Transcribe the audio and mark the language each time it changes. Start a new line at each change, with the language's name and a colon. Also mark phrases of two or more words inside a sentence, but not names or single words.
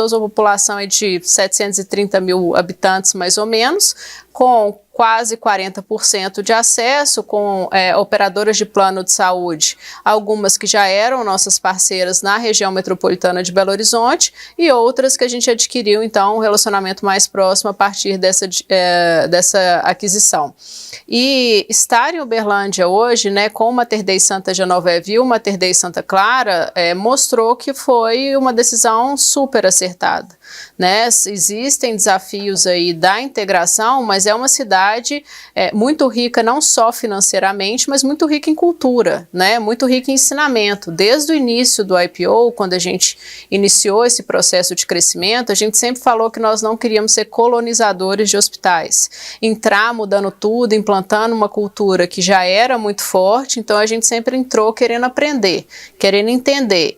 Portuguese: A população é de 730 mil habitantes mais ou menos, com quase 40% de acesso, com operadoras de plano de saúde, algumas que já eram nossas parceiras na região metropolitana de Belo Horizonte e outras que a gente adquiriu, então, um relacionamento mais próximo a partir dessa aquisição. E estar em Uberlândia hoje, né, com o Mater Dei Santa Genoveva e o Mater Dei Santa Clara, mostrou que foi uma decisão super acertada, né? Existem desafios aí da integração, mas é uma cidade muito rica, não só financeiramente, mas muito rica em cultura, né? Muito rica em ensinamento. Desde o início do IPO, quando a gente iniciou esse processo de crescimento, a gente sempre falou que nós não queríamos ser colonizadores de hospitais, entrar mudando tudo, implantando uma cultura que já era muito forte, então a gente sempre entrou querendo aprender, querendo entender.